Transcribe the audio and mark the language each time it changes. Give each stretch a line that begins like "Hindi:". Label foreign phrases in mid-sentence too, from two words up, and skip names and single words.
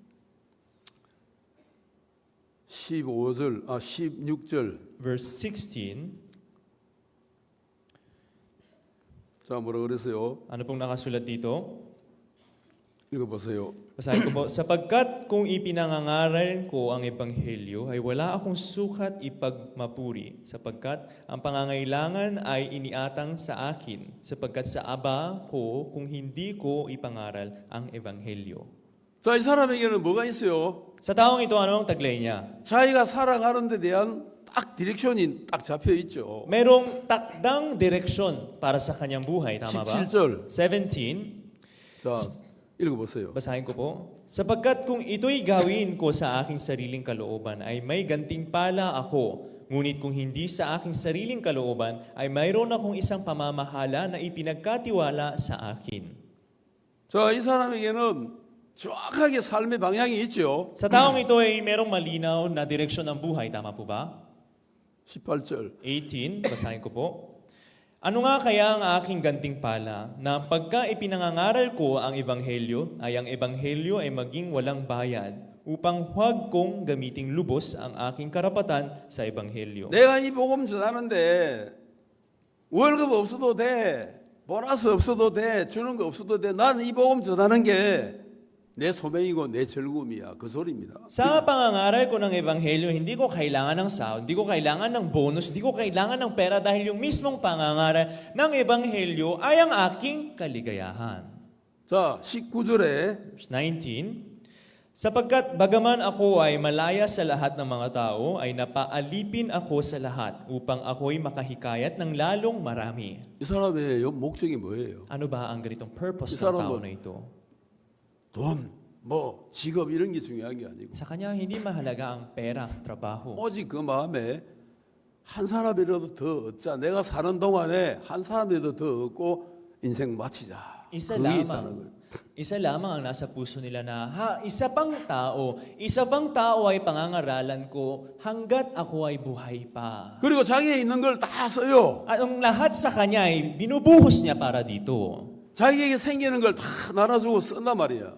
Korean: 16절.
English: verse 16.
Korean: 자, 뭐라 그랬어요?
Filipino: Ano pong nakasulat dito?
Korean: 읽어보세요.
Filipino: Basahin ko po, sapagkat kung ipinangangaral ko ang ebanghelyo ay wala akong sukat ipagmapuri, sapagkat ang pangangailangan ay iniatang sa akin, sapagkat sa aba ko kung hindi ko ipangaral ang ebanghelyo.
Korean: 자, 이 사람에게는 뭐가 있어요?
Filipino: Sa taong ito, ano ang taglay niya?
Korean: 자기가 살아가는 데 대한 딱 디렉션이 딱 잡혀 있죠.
Filipino: Merong takdang direksyon para sa kanyang buhay, tama ba?
Korean: 17절.
Filipino: 17,
Korean: 자, 읽어보세요.
Filipino: basahin ko po. Sapagkat kung ito'y gawin ko sa aking sariling kalooban, ay may gantimpala ako. Ngunit kung hindi sa aking sariling kalooban, ay mayroon akong isang pamamahala na ipinagkatiwala sa akin.
Korean: 자, 이 사람에게는 정확하게 삶의 방향이 있죠.
Filipino: Sa taong ito ay merong malinaw na direksyon ng buhay, tama po ba?
Korean: 18절.
Filipino: 18, basahin ko po. Ano nga kaya ang aking gantimpala na pagka ipinangangaral ko ang ebanghelyo, ay ang ebanghelyo ay maging walang bayad upang huwag kong gamiting lubos ang aking karapatan sa ebanghelyo.
Korean: 내가 이 복음 전하는데 월급 없어도 돼. 보너스 없어도 돼. 주는 거 없어도 돼. 나는 이 복음 전하는 게 내 소명이고 내 즐거움이야. 그 소리입니다.
Filipino: Sa pangangaral ko ng ebanghelyo, hindi ko kailangan ng sahod, hindi ko kailangan ng bonus, hindi ko kailangan ng pera dahil yung mismong pangangaral ng ebanghelyo ay ang aking kaligayahan.
Korean: 자, 19절에
Filipino: Verse 19, sapagkat bagaman ako ay malaya sa lahat ng mga tao, ay napaalipin ako sa lahat upang ako'y makahikayat ng lalong marami.
Korean: 이 사람의 목적이 뭐예요?
Filipino: Ano ba ang ganitong purpose ng Isarang tao mo- na ito?
Korean: 돈, 직업 이런 게 중요한 게 아니고
Filipino: Sa kanya, hindi mahalaga ang pera, trabaho.
Korean: 오직 그 마음에 한 사람이라도 더 얻자. 내가 사는 동안에 한 사람이라도 더 얻고 인생 마치자.
Filipino: Isa
Korean: 그게 있다는
Filipino: lamang.
Korean: 거예요.
Filipino: Isa lamang ang nasa puso nila na, isa pang tao ay pangangaralan ko hanggat ako ay buhay pa.
Korean: 그리고 자기에 있는 걸 다 써요.
Filipino: At ang lahat sa kanya ay binubuhos niya para dito.
Korean: 자기에게 생기는 걸 다 나눠주고 쓴단 말이야.